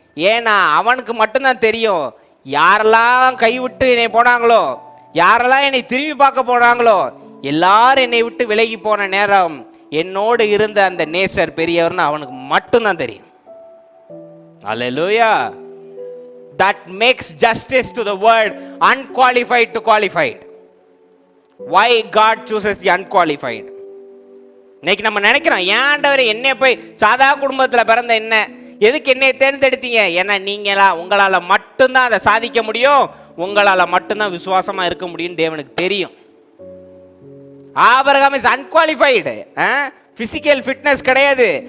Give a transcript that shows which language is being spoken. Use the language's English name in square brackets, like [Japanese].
[Tamil] ஏன்னா அவனுக்கு மட்டும்தான் தெரியும், யாரெல்லாம் கைவிட்டு என்னை போனாங்களோ, யாரெல்லாம் என்னை திரும்பி பார்க்க போனாங்களோ, எல்லாரும் என்னை விட்டு விலகி போன நேரம் என்னோடு இருந்த அந்த நேசர் பெரியவர்னு அவனுக்கு மட்டும்தான் தெரியும். [English] Hallelujah. That makes justice to the word unqualified to qualified. Why God chooses the unqualified? [Tamil] இன்னைக்கு நம்ம நினைக்கிறோம், ஏன்டவரே என்னை போய் சாதா குடும்பத்தில் பிறந்த என்ன, எதுக்கு என்னை தேர்ந்தெடுத்தீங்க? ஏன்னா உங்களால் மட்டும்தான் அதை சாதிக்க முடியும், உங்களால் மட்டும்தான் விசுவாசமாக இருக்க முடியும் தேவனுக்கு தெரியும். Abraham [English] is unqualified, [Tamil] physical fitness கிடையாது.